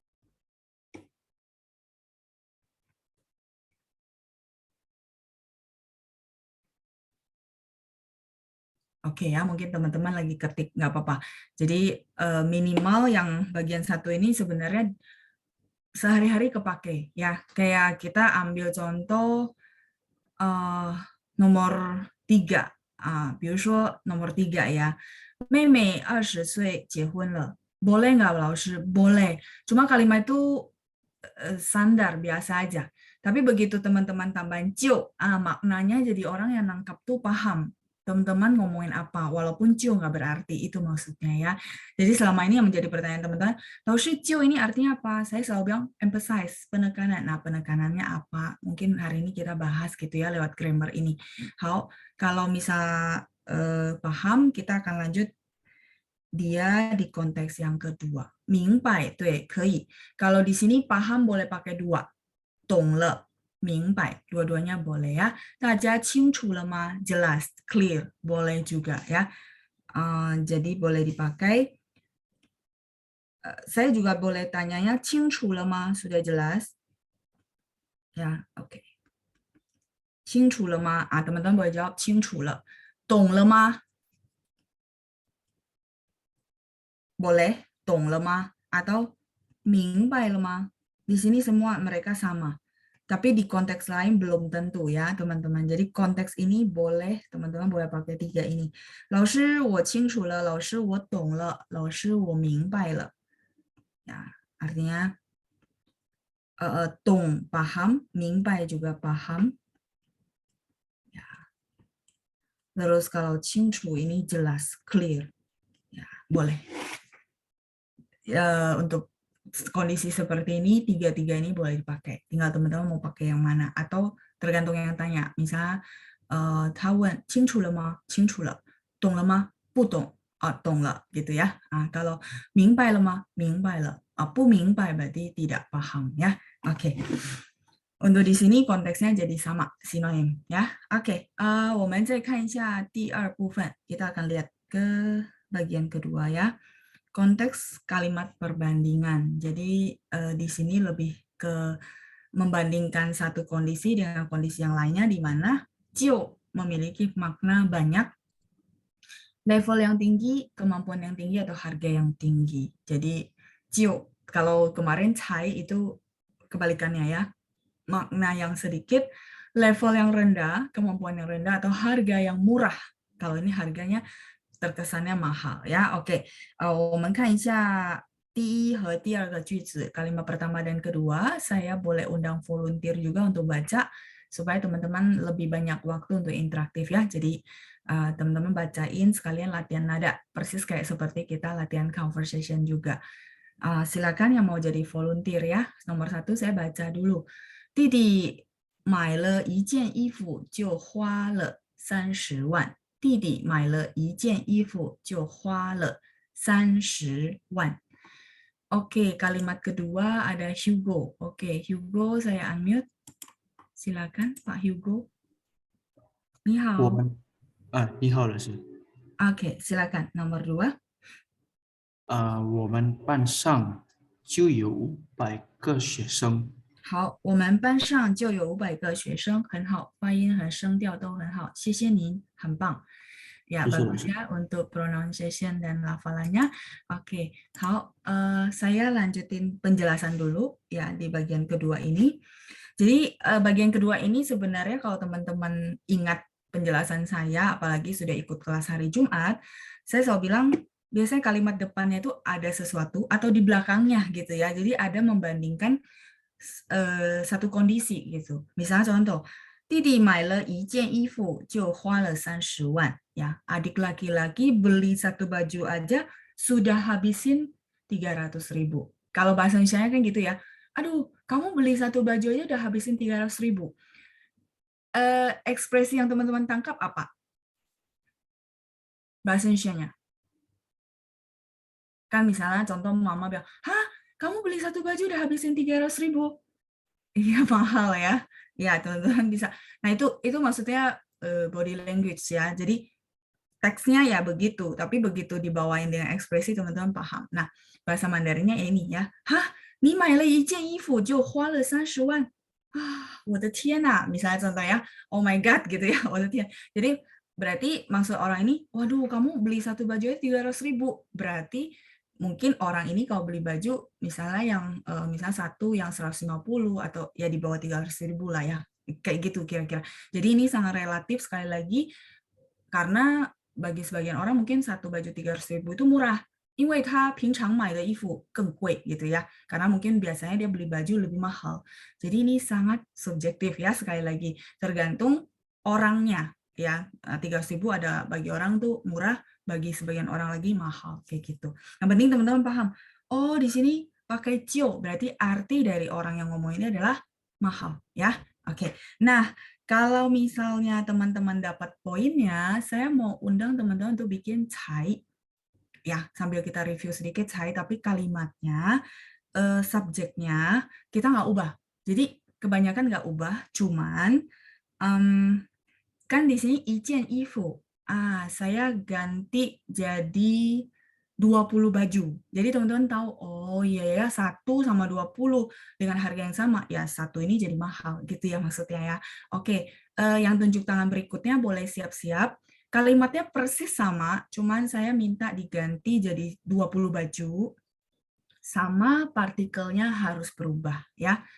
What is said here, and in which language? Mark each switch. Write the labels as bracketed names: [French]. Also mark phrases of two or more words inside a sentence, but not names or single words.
[Indonesian] Oke ya, mungkin teman-teman lagi ketik, nggak apa-apa. Jadi minimal yang bagian 1 ini sebenarnya sehari-hari kepake ya. Kayak kita ambil contoh nomor 3. [Chinese] 比如说 [Indonesian] nomor 3 ya. [Chinese] 妹妹20岁结婚了. [Indonesian] Boleh nggak, Laoshi? Boleh. Cuma kalimat itu standar, biasa aja. Tapi begitu teman-teman tambahin ciu, maknanya jadi orang yang nangkap tuh paham. Teman-teman ngomongin apa, walaupun ciu nggak berarti, itu maksudnya ya. Jadi selama ini yang menjadi pertanyaan teman-teman, Laoshi ciu ini artinya apa? Saya selalu bilang emphasize, penekanan. Nah, penekanannya apa? Mungkin hari ini kita bahas gitu ya lewat grammar ini. Kalau misal paham, kita akan lanjut dia di konteks yang kedua. [Chinese] 明白, 对, 可以. [Indonesian] Kalau di sini paham boleh pakai 2. [Chinese] 懂了, 明白, [Indonesian] dua-duanya boleh ya. [Chinese] 大家清楚了吗? [Indonesian] Jelas, clear, boleh juga ya. Jadi boleh dipakai. Saya juga boleh tanyanya [Chinese] 清楚了吗? [Indonesian] Sudah jelas? Ya, oke. [Chinese] 清楚了吗? [Indonesian] Teman-teman boleh jawab [Chinese] 清楚了. 懂了吗? [Indonesian] Boleh, [Chinese] 懂了吗? [Indonesian] Atau [Chinese] 明白了吗? [Indonesian] Di sini semua mereka sama. Tapi di konteks lain belum tentu ya, teman-teman. Jadi konteks ini boleh, teman-teman boleh pakai 3 ini. [Chinese] 老师我清楚了, 老师我懂了, 老师我明白了. [Indonesian] Ya, artinya 懂 paham, 明白 juga paham. Ya. Terus kalau 清楚 ini jelas, clear. Ya, boleh. Untuk kondisi seperti ini, 3-3 ini boleh dipakai. Tinggal teman-teman mau pakai yang mana. Atau tergantung yang tanya. Misalnya, [Chinese] 他问清楚了吗? 清楚了. 懂了吗? 不懂. 懂了, [Indonesian] gitu ya. Kalau [Chinese] 明白了吗? 明白了. 不明白 [Indonesian] berarti tidak paham ya. Oke. Untuk di sini konteksnya jadi sama, sinonim ya. Oke, [Chinese] 我们再看一下第2部分. [Indonesian] Kita akan lihat ke bagian kedua ya. Konteks kalimat perbandingan. Jadi di sini lebih ke membandingkan satu kondisi dengan kondisi yang lainnya, di mana Cio memiliki makna banyak, level yang tinggi, kemampuan yang tinggi, atau harga yang tinggi. Jadi Cio, kalau kemarin Cai itu kebalikannya ya, makna yang sedikit, level yang rendah, kemampuan yang rendah, atau harga yang murah. Kalau ini harganya terkesannya mahal ya. Oke, [Chinese] 我们看一下第一和第二个句子, [Indonesian] kalimat pertama dan kedua. Saya boleh undang volunteer juga untuk baca supaya teman-teman lebih banyak waktu untuk interaktif ya. Jadi teman-teman bacain sekalian latihan nada, persis kayak seperti kita latihan conversation juga. Silakan yang mau jadi volunteer ya. Nomor 1 saya baca dulu. [Chinese] 弟弟买了一件衣服就花了30万。弟弟买了一件衣服就花了 30万. [Indonesian] Oke, kalimat kedua ada Hugo. Oke, Hugo saya unmute. Silakan Pak Hugo. [Chinese] 你好。你好，老师。 [Indonesian] Oke, silakan. Nomor 2. [Chinese] 我们班上就有500个学生。好，我们班上就有500个学生，很好，发音和声调都很好，谢谢您，很棒。Ya, 谢谢老 [Indonesian] bagus [Chinese] 师。 [Indonesian] ya untuk pronunciation dan lafalannya. Oke, saya lanjutin penjelasan dulu ya di bagian kedua ini. Jadi bagian kedua ini sebenarnya kalau teman-teman ingat penjelasan saya, apalagi sudah ikut kelas hari Jumat, saya selalu bilang biasanya kalimat depannya itu ada sesuatu atau di belakangnya gitu ya. Jadi ada membandingkan satu kondisi gitu. Misalnya contoh, [Chinese] 弟弟买了一件衣服就花了30万. [Indonesian] Ya, adik laki-laki beli satu baju aja sudah habisin 300.000. Kalau bahasa Indonesia kan gitu ya. Aduh, kamu beli satu baju aja udah habisin 300.000. Ekspresi yang teman-teman tangkap apa? Bahasa Indonesia-nya. Kan misalnya contoh mama bilang, hah, kamu beli satu baju udah habisin 300.000. Iya mahal ya. Ya teman-teman bisa. Nah itu maksudnya body language ya. Jadi teksnya ya begitu, tapi begitu dibawain dengan ekspresi teman-teman paham. Nah bahasa Mandarinnya ini ya. Hah, [Chinese] 你买了一件衣服就花了30万. Ah, 我的天啊, [Indonesian] misalnya contoh ya. [English] Oh my god [Indonesian] gitu ya. [Chinese] 我的天. [Indonesian] Jadi berarti maksud orang ini, waduh kamu beli satu baju aja 300.000. Berarti mungkin orang ini kalau beli baju misalnya yang misalnya satu yang 150 atau ya di bawah 300.000 lah ya, kayak gitu kira-kira. Jadi ini sangat relatif sekali lagi karena bagi sebagian orang mungkin satu baju 300.000 itu murah. [Chinese] 因为他平常买的衣服更贵 [Indonesian] gitu ya. Karena mungkin biasanya dia beli baju lebih mahal. Jadi ini sangat subjektif ya sekali lagi. Tergantung orangnya ya. 300.000 ada bagi orang tuh murah, bagi sebagian orang lagi mahal kayak gitu. Yang penting teman-teman paham. Oh, di sini pakai cio, berarti arti dari orang yang ngomong ini adalah mahal ya. Oke. Nah, kalau misalnya teman-teman dapat poinnya, saya mau undang teman-teman untuk bikin cai. Ya, sambil kita review sedikit cai, tapi kalimatnya, subjeknya kita nggak ubah. Jadi kebanyakan nggak ubah, cuman kan di sini [Chinese] 一件衣服. [Indonesian] Saya ganti jadi 20 baju. Jadi teman-teman tahu, oh iya ya, 1 sama 20 dengan harga yang sama, ya satu ini jadi mahal, gitu ya maksudnya ya. Oke, yang tunjuk tangan berikutnya boleh siap-siap. Kalimatnya persis sama, cuman saya minta diganti jadi 20 baju, sama partikelnya harus berubah ya.